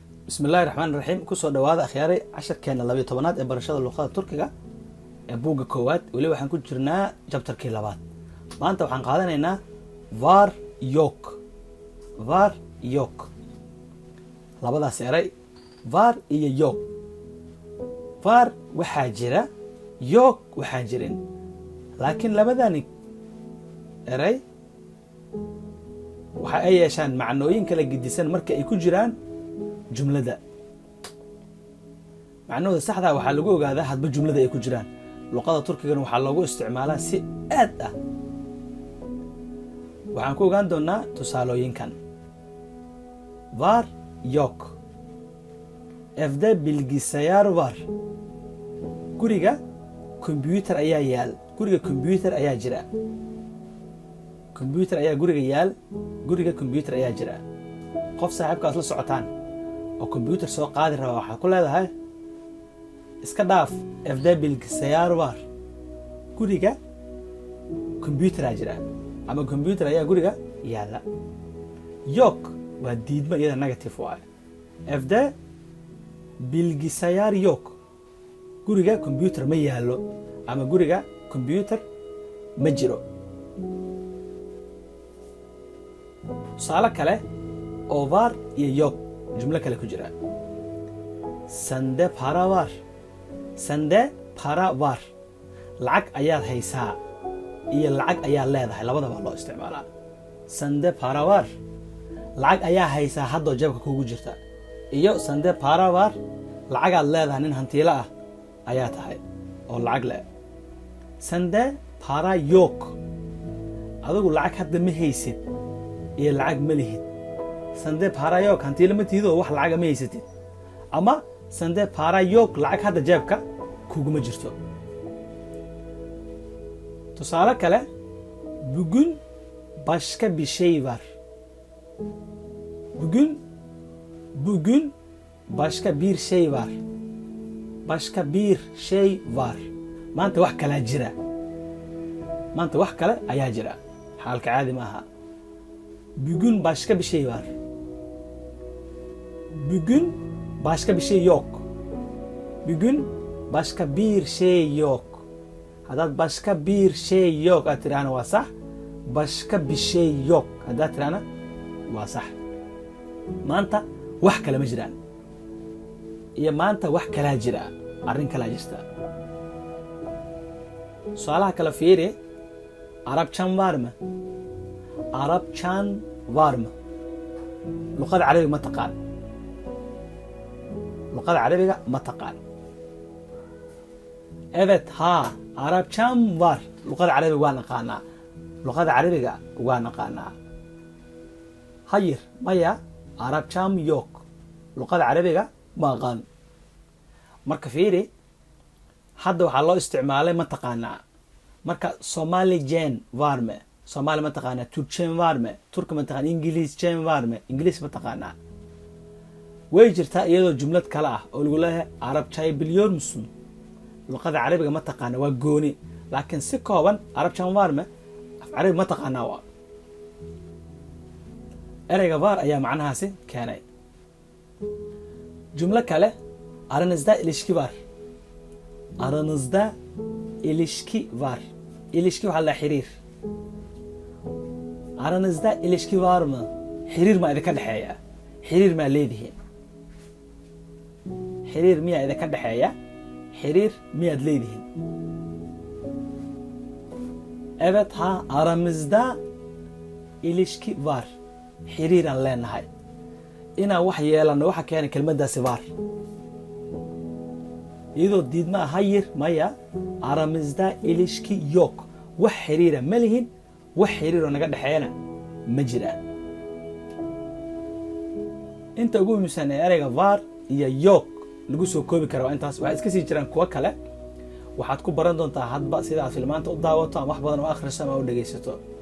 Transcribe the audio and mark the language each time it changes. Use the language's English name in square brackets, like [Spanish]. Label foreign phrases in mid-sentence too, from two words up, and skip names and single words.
[Arabic] بسم الله الرحمن الرحيم [Somali] كسو دواada akhyaaray casharkeena 12aad ee barashada luqada turkiga ee buuga koowaad wali waxaan ku jirnaa chapterkii labaad maanta waxaan qaadanaynaa [Turkish] var yok [Somali] labadaas eray var iyo yok var waxaa jira yok waxaan jirin laakiin labadani eray waxa ay yeeshaan macnooyin kala gedisan marka ay ku jiraan jumlada macnooda saxda waxaa lagu ogaadaa hadba jumlada ay ku jiraan luqada turkiga waxaa loogu isticmaalaa si aad ah waxaan ku ogaan doonaa tusaalooyinkan [Turkish] var yok evde bilgisayar var [Somali] guriga computer ayaa yaal guriga computer ayaa jira computer ayaa guriga yaal guriga computer ayaa jira qof saaxiibkaas la socotaan oo computer soo qaadi raba waxa ku leedahay iska dhaaf [Turkish] evde bilgisayar var [Somali] guriga computer ayaa jira ama computer ayaa guriga yaala yok waa diidma iyada negative waaye [Turkish] evde bilgisayar yok [Somali] guriga computer ma yaalo ama guriga computer ma jiro tusaale kale oo var iyo yok jumlo kale ku jira [Turkish] sende para var [Somali] lacag ayaad haysaa iyo lacag ayaa leedahay labadaba loo isticmaalaa [Turkish] sende para var [Somali] lacag ayaa haysaa haddoo jeebka kugu jirta iyo [Turkish] sende para var [Somali] lacagaad leedahay nin hantiilo ah ayaa tahay oo lacag leh [Turkish] sende para yok [Somali] adigu lacag hadda ma haysid iyo lacag ma lihid [Turkish] sende para yok [Somali] hantiilo ma tihido wax lacag ma haysatid ama [Turkish] sende para yok [Somali] lacag hadda jeebka kuguma jirto tusaale kale [Turkish] bugün başka bir şey var bugün başka bir şey var başka bir şey var [Somali] maanta wax kala jira maanta wax kale ayaa jira xaalka caadi ma aha [Turkish] bugün başka bir şey var bugün başka bir şey yok bugün başka bir şey yok [Somali] haddaad [Turkish] başka bir şey yok [Somali] aad tiraahna waa sax [Turkish] başka bir şey yok [Somali] haddaad tiraahna waa sax maanta wax kale ma jiraan iyo maanta wax kalaa jira arrin kalaa jirta su'aalaha kala fiiri arabcan [Turkish] var mı [Somali] luqada carabiga ma taqaan evet ha [Turkish] arabcan var [Somali] luqada carabiga waa naqaanaa hayır maya [Turkish] arabcan yok [Somali] luqada carabiga ma aqaan marka fiiri hadda waxaa loo isticmaalay ma taqaanaa marka [Turkish] somalijen var mı [Somali] Somali ma taqaanaa [Turkish] Turkcen var mı [Somali] Turk ma taqaanaa [Turkish] Ingiliiscen var mı [Somali] Ingiliis ma taqaanaa way jirtaa iyadoo jumlad kale ah oo lagu leeyahay [Turkish] Arabcayı biliyor musun [Somali] luqada carabiga ma taqaanaa waa gooni laakiin si kooban [Turkish] Arabcan var mı [Somali] af carabi ma taqaanaa waa ereyga var ayaa macnahaasi keenay jumlo kale [Turkish] aranızda ilişki var ilişki [Somali] waxaa la xiriir [Turkish] aranızda ilişki var mı [Somali] xiriir ma idinka dhexeeya xiriir maa leedihiin xiriir miyaa idinka dhexeeya xiriir miyaad leedihiin evet ha [Turkish] aramızda ilişki var [Somali] xiriiraan leenahay inaan wax yeelano waxa keenay kelmaddaasi var iyadoo diidmaa hayir maya [Turkish] aramızda ilişki yok [Somali] wax xiriira ma lihin wax xiriiroo naga dhexeeyana ma jiraan inta ugu muhiimsan ee ereyga var iyo yok lagu soo koobi kara waa intaas waxaa iska sii jiraan kuwo kale waxaad ku baran doontaa hadba sida aad filmaanta u daawato ama wax badan u akhriso ama u dhegaysato